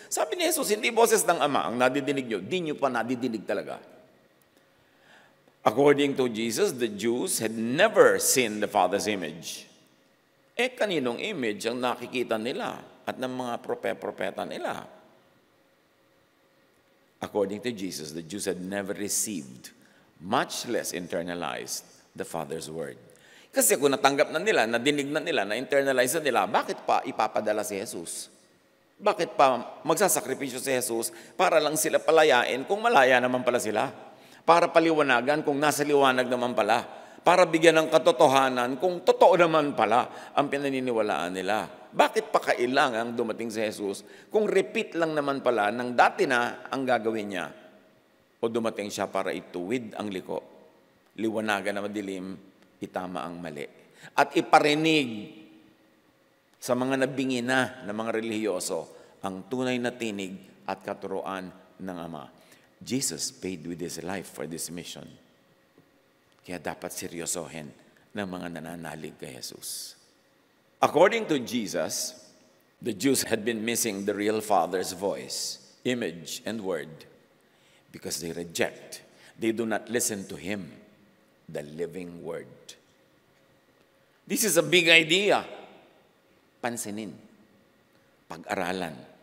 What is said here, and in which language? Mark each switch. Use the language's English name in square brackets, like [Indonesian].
[Filipino] Sabi ni Jesus, hindi boses ng Ama ang nadidinig nyo, di nyo pa nadidinig talaga. [English] According to Jesus, the Jews had never seen the Father's image. [Filipino] Kaninong image ang nakikita nila at ng mga propeta nila? [English] According to Jesus, the Jews had never received, much less internalized, the Father's word. [Filipino] Kasi kung natanggap na nila, nadinig na nila, na-internalize na nila, bakit pa ipapadala si Jesus? Bakit pa magsasakripisyo si Jesus para lang sila palayain kung malaya naman pala sila? Para paliwanagan kung nasa liwanag naman pala? Para bigyan ng katotohanan kung totoo naman pala ang pinaniniwalaan nila? Bakit pa kailangang dumating si Jesus kung repeat lang naman pala ng dati na ang gagawin niya? O dumating siya para ituwid ang liko, liwanagan na madilim, itama ang mali. At iparinig sa mga nabingi na mga relihiyoso ang tunay na tinig at katuruan ng Ama. [English] Jesus paid with His life for this mission. [Filipino] Kaya dapat seryosohin ng mga nananalig kay Jesus. [English] According to Jesus, the Jews had been missing the real Father's voice, image, and word because they reject. They do not listen to Him, the living Word. This is a big idea. [Filipino] Pansinin. Pag-aralan.